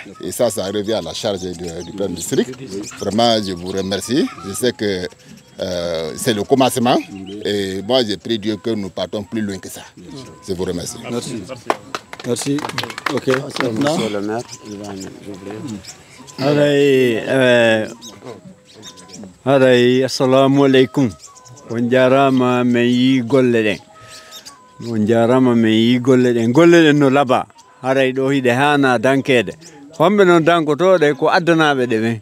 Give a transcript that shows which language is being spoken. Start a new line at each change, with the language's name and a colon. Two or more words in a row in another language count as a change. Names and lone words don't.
French: Et ça revient à la charge du plan district. Vraiment, je vous remercie. Je sais que c'est le commencement. Et moi, je prie Dieu que nous partons plus loin que ça. Je vous remercie. Merci. Merci. Ok. Monsieur le maire, il va
Arabic: Haray assalamu alaikum.
Fula: On jarama me yi golle den. On jarama me yi golle den. Golle den no laba. Haray do hide hana dankede. Hombe non dankotoɗe ko addanaɓe ɗe ɓen.